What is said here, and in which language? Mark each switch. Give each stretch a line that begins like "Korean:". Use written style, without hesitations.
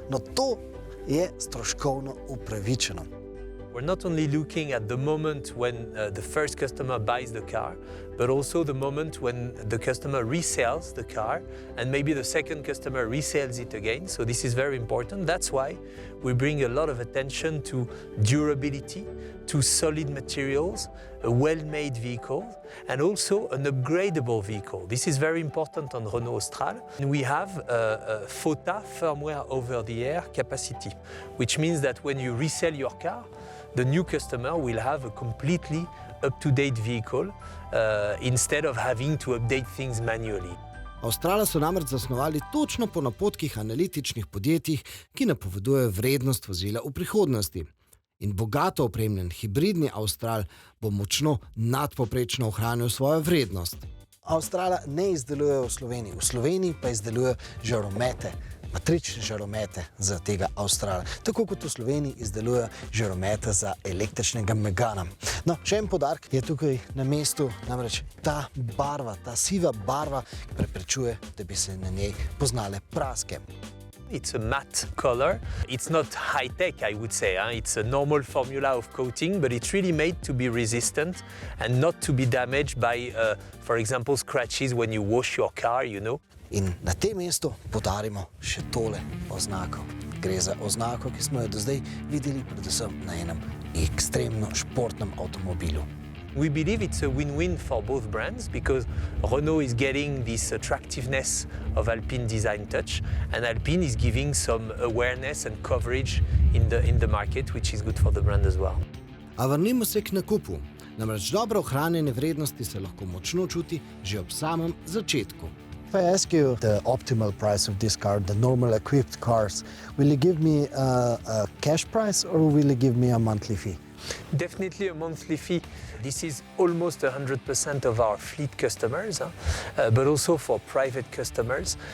Slovenian: No, to je stroškovno upravičeno.
English: We're not only looking at the moment when the first customer buys the car, but also the moment when the customer resells the car, and maybe the second customer resells it again. So this is very important. That's why we bring a lot of attention to durability, to solid materials, a well-made vehicle, and also an upgradable vehicle. This is very important on Renault Austral. We have a FOTA, firmware over-the-air capacity, which means that when you resell your car, the new customer will have a completely up-to-date vehicle instead of having to update things manually.
Slovenian: Australa so namreč zasnovali točno po napotkih analitičnih podjetij, ki napovedujejo vrednost vozila v prihodnosti. In bogato opremljen hibridni Austral bo močno nadpoprečno ohranil svojo vrednost. Australa ne izdeluje v Sloveniji. V Sloveniji pa izdeluje žaromete, matrične žaromete za tega Australa. Tako kot v Sloveniji izdeluje žaromete za električnega Megana. No, še en poudarek je tukaj na mestu, namreč ta barva, ta siva barva preprečuje, da bi se na njej poznale praske.
English: It's a matte color. It's not high-tech, I would say. It's a normal formula of coating, but it's really made to be resistant and not to be damaged by, for example, scratches when you wash your car, you know.
Slovenian: In na tem mestu poudarimo še tole oznako. Gre za oznako, ki smo jo do zdaj videli predvsem na enem ekstremno športnem avtomobilu.
English: We believe it's a win-win for both brands because Renault is getting this attractiveness of Alpine design touch, and Alpine is giving some awareness and coverage in the market, which is good for the brand as well.
Slovenian: A vrnimo se k nakupu. Namreč dobro ohranjene vrednosti se lahko močno čuti že ob samem začetku.
English: If I ask you the optimal price of this car, the normal equipped cars, will you give me a cash price or will you give me a monthly fee? Definitely a monthly fee. This is almost 100% of our fleet customers, but also for private customers.